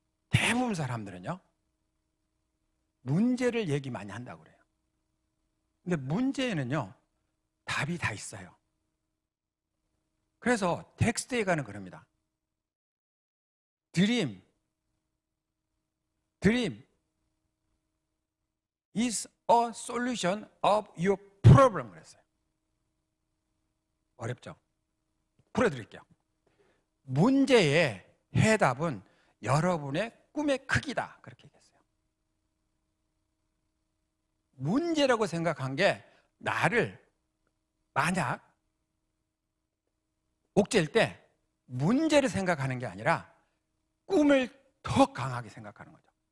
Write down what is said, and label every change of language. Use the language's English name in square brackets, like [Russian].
[Korean] 대부분 사람들은요, 문제를 얘기 많이 한다고 그래요. 근데 문제에는요, 답이 다 있어요. 그래서 텍스트에 가는 그럽니다. [English] Dream is a solution of your problem. [Korean] 그랬어요. 어렵죠? 풀어드릴게요. 문제의 해답은 여러분의 꿈의 크기다. 그렇게 얘기했어요. 문제라고 생각한 게 나를 만약 옥죄일 때 문제를 생각하는 게 아니라 꿈을 더 강하게 생각하는 거죠.